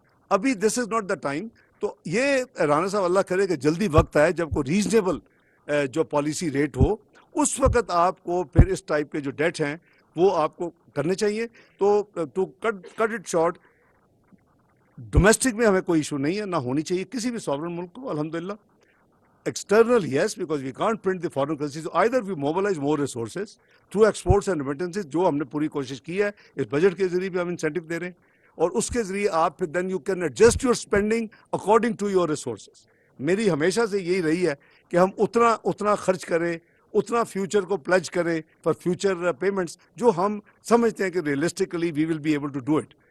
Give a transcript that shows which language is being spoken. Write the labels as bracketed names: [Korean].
[English] अभी this is not the time. [Hindi] तो ये राणा साहब अल्लाह करे कि जल्दी वक्त आए जब को रीजनेबल जो पॉलिसी रेट हो, उस वक्त आपको फिर इस टाइप के जो डेट हैं वो आपको करने चाहिए। तो to cut it short, domestic में हमें कोई इशू नहीं है, ना होनी चाहिए किसी भी सॉवरेन मुल्क को अल्हम्दुलिल्लाह। [English] External, yes, because we can't print the foreign currency. So either we mobilize more resources through exports and remittances, [Hindi] जो हमने पूरी कोशिश की है, इस बजट के जरिए भी हम इंसेंटिव दे रहे हैं, और उसके जरिए आप फिर [English] then you can adjust your spending according to your resources. [Hindi] मेरी हमेशा से यही रही है कि हम उतना खर्च करें, उतना फ्यूचर को प्लेज करें फॉर फ्यूचर पेमेंट्स, जो हम समझते हैं कि [English] Realistically we will be able to do it.